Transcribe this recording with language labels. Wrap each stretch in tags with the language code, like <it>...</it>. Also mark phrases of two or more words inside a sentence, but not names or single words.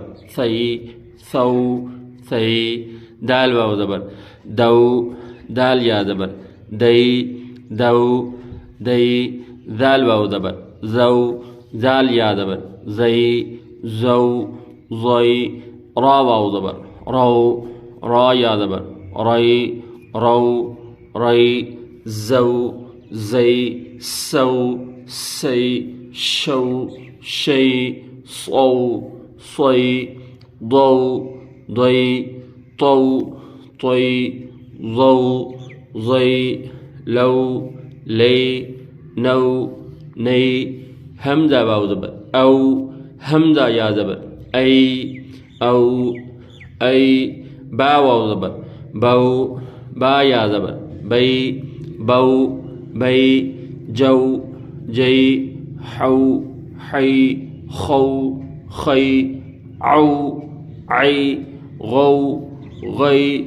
<ur>سئی، سَو سئی، دال واؤ زبر دَو، دال یا زبر دئی، دَو دئی، دال واؤ زبر ذَو، دال یا زبر ذئی، ذَو ذئی، را واؤ زبر رَو، را یا زبر رئی، رَو رئی، زَو زئی, سَو سئی، شَو شئی، صَو صئی، ضَو ضئی، طَو طئی، ظَو ظئی، لَو لئی، نَو نئی، ہمزہ واؤ زبر اَو، ہمزہ یا زبر اَے، اَو اَے، با واؤ زبر بَو، با یا زبر بئی، بَو بئی، جَو جئی، حَو حئی، خَو خئی، عَو عئی، غَو غئی,</ur>